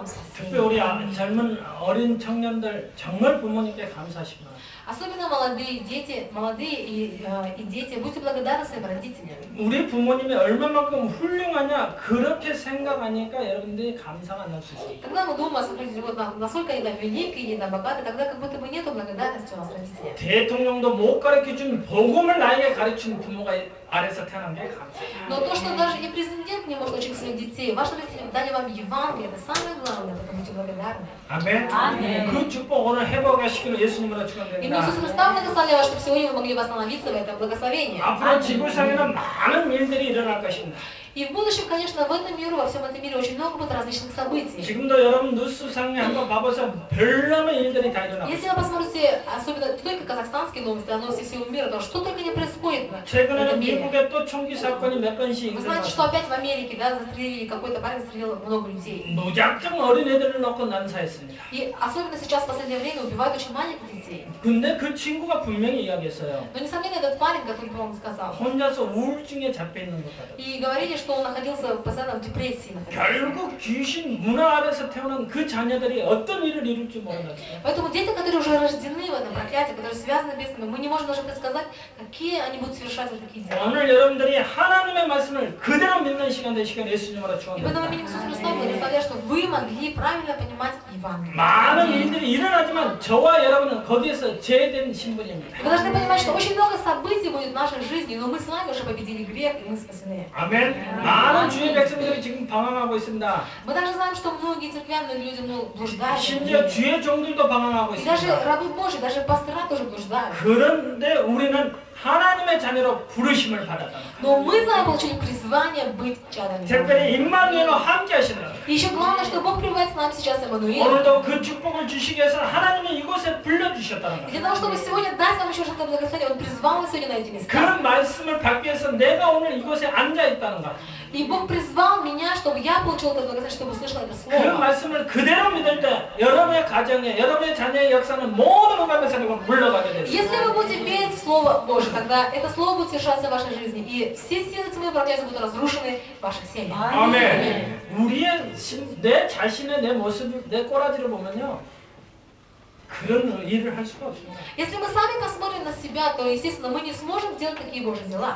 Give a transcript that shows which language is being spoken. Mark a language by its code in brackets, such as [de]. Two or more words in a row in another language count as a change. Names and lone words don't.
[ko] 특히 [ru] спасение. [ko] 우리 젊은 어린 청년들 정말 부모님께 감사하시기 바랍니다. [ru] Особенно молодые и дети, будьте благодарны своим родителям. [ko] 우리 부모님이 얼마만큼 훌륭하냐 그렇게 생각하니까 여러분들이 감사가 안 날 수 있어요. [ru] Когда мы думаем о своих родителях, вот насколько они великие, богатые, тогда как будто бы нету благодарности у нас родителей. [ko] 대통령도 못 가르쳐준 복음을 나에게 가르친 부모가 아래서 태어난 게 감사해요. [ru] Но то, что даже и президент не может учить своих детей, ваши родители дали вам Евангелие, это самое главное, поэтому будьте благодарны. [ko] 아멘. 아멘. 그 축복 오늘 회복하시기를 예수님으로 [ru] И мы [ko] 축원드립니다. [ru] Иисус Христа благословляем, чтобы сегодня вы могли восстановиться в этом благословении. [ko] 앞으로 지구상에는 많은 일들이 일어날 것입니다. [ru] И в будущем, конечно, в этом мире, во всем этом мире очень много будет различных событий. [ko] 지금도 여러분 뉴스상에 한번 봐보세요. 별남의 일들이 다 일어나고 [ru] Если [ko] 있어요. [ru] вы посмотрите, особенно не только казахстанские новости, а новости всего мира, то что только не происходит в этом [ko] 최근에는 [ru] мире. [ko] 미국에 또 총기 사건이 몇 건씩 [ru] Вы знаете, что [ko] 일어났어요. [ru] опять в Америке, да, застрелили, какой-то парень застрелил много людей. [ko] 무작정 어린애들을 넣고 난사했습니다. [ru] И особенно сейчас, в последнее время, убивают очень маленьких детей. [ko] 근데 그 친구가 분명히 이야기했어요. [ru] Но, несомненно, этот парень, который вам сказал, [ko] 혼자서 우울증에 잡혀 있는 것 같아요. [ru] и говорили, что он находился постоянно в депрессии. [ko] 결국 귀신 문화 아래서 태어난 그 자녀들이 어떤 일을 이룰지 모른다. [ru] Поэтому дети, которые уже рождены в этом проклятии, которые связаны с бесами, мы не можем даже предсказать, какие они будут совершать вот такие дела. [ko] 오늘 여러분들이 하나님의 말씀을 그대로 믿는 시간 되시길 예수님으로 [ru] И поэтому мы [ko] 축원합니다. [ru] именем Иисуса Христа благословляю, что вы могли правильно понимать Евангелие. [ko] 많은 일들이 일어나지만 저와 여러분은 거기에서 제외된 신분입니다. [ru] Вы должны понимать, что очень много событий будет в нашей жизни, но мы с вами уже победили грех, и мы спасены. [ko] 아멘. 많은 주의 백성들이 지금 방황하고 있습니다. [ru] Мы также знаем, что многие церквяные люди блуждают. [ko] 심지어 주의 종들도 방황하고 [ru] И даже [ko] 있습니다. [ru] рабы Божьи, даже пастора тоже блуждают. [ko] 그런데 우리는 하나님의 자녀로 부르심을 받았다. [ru] Но мы с вами получили призвание быть чадами. [ko] 특별히 임마누엘과 함께 하시는. [ru] И еще главное, что Бог пребывает с нами сейчас, Эммануил. [ko] 오늘도 그 축복을 주시기 위해서 하나님이 이곳에 불러주셨다는 [ru] И для [ko] 거예요. [ru] того, чтобы сегодня дать вам еще что-то благословение, Он призвал нас сегодня на эти [ko] 그 [ru] места. [ko] 말씀을 받기 위해서 내가 오늘 이곳에 앉아 있다는 거. [ru] И Бог призвал меня, чтобы я получил это благословение, чтобы услышал это [ko] 그 [ru] слово. [ko] 말씀을 그대로 믿을 때 여러분의 가정에 여러분의 자녀의 역사는 모든 응답의 사례가 물러가게 되죠. [ru] Если вы будете верить в Слово Божие, тогда это Слово будет совершаться в вашей жизни, и все силы тьмы проклятия будут разрушены в ваших семьях. [ko] 아멘. 우리의 내 자신의 내 모습을 내 꼬라지를 보면요, 그런 일을 할 수가 없습니다. [ru] Если мы сами посмотрим на себя, то, естественно, мы не сможем делать такие Божьи дела.